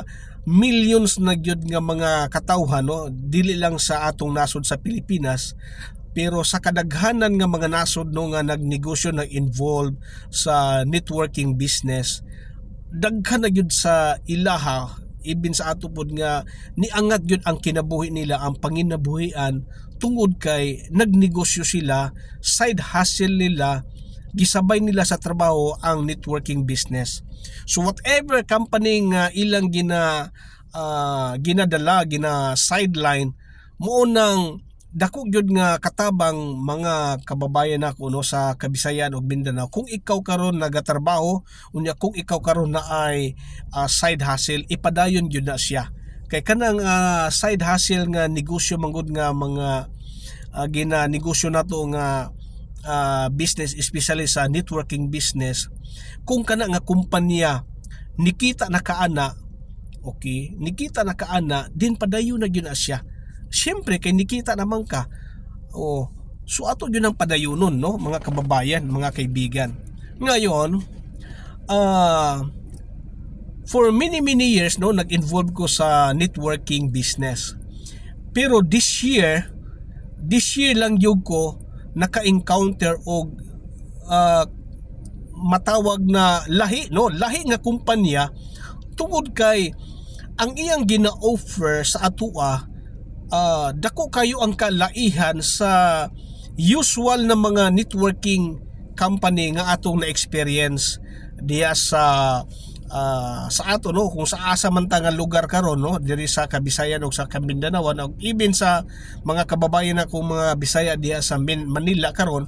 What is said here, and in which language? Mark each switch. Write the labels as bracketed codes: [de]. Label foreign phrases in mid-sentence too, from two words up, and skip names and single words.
[ceb] millions na gyud nga mga katawhan, no, dili lang sa atong nasod sa Pilipinas, pero sa kadaghanan nga mga nasod, no, nga nagnegosyo, nag-involve sa [en] networking business, [ceb] daghan na gyud sa ilaha, even sa ato pod nga niangat gyud ang kinabuhi nila, ang panginabuhian, tungod kay nagnegosyo sila, [en] side hustle [ceb] nila, gisabay nila sa trabaho ang [en] networking business. So whatever company [ceb] nga ilang ginadala, sideline, mo nang dako gyud nga katabang, mga kababayan nako, no, sa Kabisayan ug Mindanao. Kung ikaw karon nagatrabaho unya, kung ikaw karon na ay [en] side hustle, [ceb] ipadayon gyud na siya. Kay kanang [en] side hustle [ceb] nga negosyo manggod nga mga ginanegosyo nato nga business, especially sa [en] networking business, [ceb] kung kana nga kumpanya nikita na kaana, okay, nikita na kaana, din padayon na gyud na siya. Siyempre kay nikita naman ka, so ato yun ang padayonon, no, mga kababayan, mga kaibigan. Ngayon, [en] for many years, no, [ceb] nag-involve ko sa [en] networking business. [ceb] Pero [en] this year [ceb] lang yung ko naka-encounter og matawag na lahi, no, lahi nga kumpanya, tungod kay ang iyang gina-offer sa atua, dako kayo ang kalaihan sa usual na mga [en] networking company [ceb] nga atong na-experience diya sa ato, no, kung sa asa man ta nga lugar karon, no, diri sa Kabisayan o sa Kamindanao, o even sa mga kababayan akong mga Bisaya diya sa Manila karon.